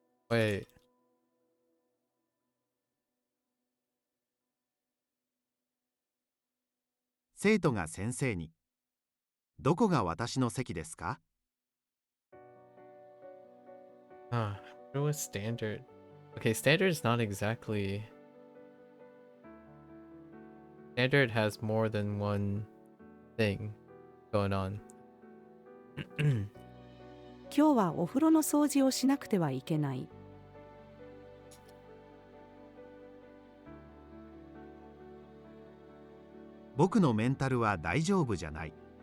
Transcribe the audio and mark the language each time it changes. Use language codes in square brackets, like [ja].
[en] Wait. [ja] 生徒が先生に、どこが私の席ですか？ [en] What was standard? Okay, standard is not exactly... Standard has more than one thing going on. [ja] 今日はお風呂の掃除をしなくてはいけない。僕のメンタルは大丈夫じゃない。